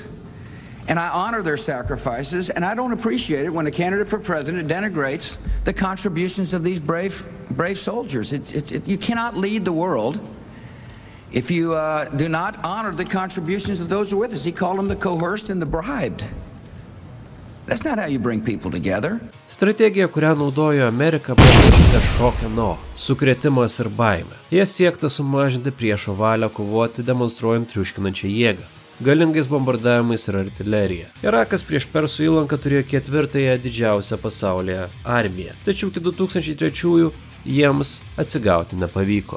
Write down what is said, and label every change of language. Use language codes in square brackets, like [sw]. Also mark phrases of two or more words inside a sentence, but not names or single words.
[en] And I honor their sacrifices, and I don't appreciate it when a candidate for president denigrates the contributions of these brave soldiers. You cannot lead the world if you do not honor the contributions of those who are with us. He called them the coerced and the bribed. That's not how you bring people together. [lt] Strategija, kurią naudojo Amerika, buvo šokio no, sukrėtimas ir baimė. Jie siekta sumažinti priešo valią kovoti, demonstruojant triuškinančią jėgą, galingais bombardavimais ir artilerija. Irakas prieš Persų įlanką turėjo 4-ąją didžiausią pasaulyje armiją, tačiau iki 2003-ųjų jiems atsigauti nepavyko.